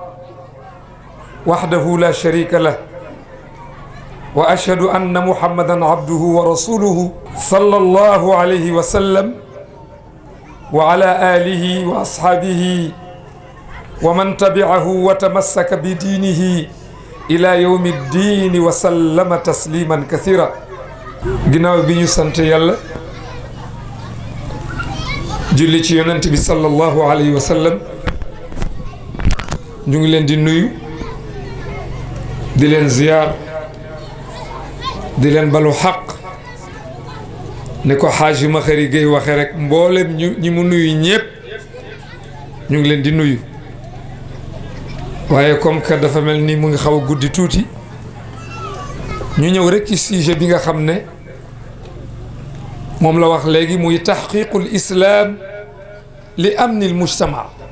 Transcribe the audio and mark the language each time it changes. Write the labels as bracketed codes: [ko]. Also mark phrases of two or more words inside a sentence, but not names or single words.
[ar] وحده لا شريك له وأشهد أن محمدا عبده ورسوله صلى الله عليه وسلم وعلى آله وأصحابه ومن تبعه وتمسك بدينه إلى يوم الدين وسلم تسليما كثيرا [wo] ginnaaw bi ñu sant yàlla julli ci yonent bi [ar] صلى الله عليه وسلم [wo] ñu ngi leen di nuyu di leen ziyaar di leen balu xaq ne ko xaaji Maxari Gueye waxe rek mboolem ñi mu nuyu ñépp ñu ngi leen di nuyu waaye [fr] comme que [wo] dafa mel ni mu ngi xaw a guddi tuuti ñu ñëw rek ci sujet bi nga xam ne moom la wax léegi muy [ar] تحقيق الإسلام لأمن المجتمع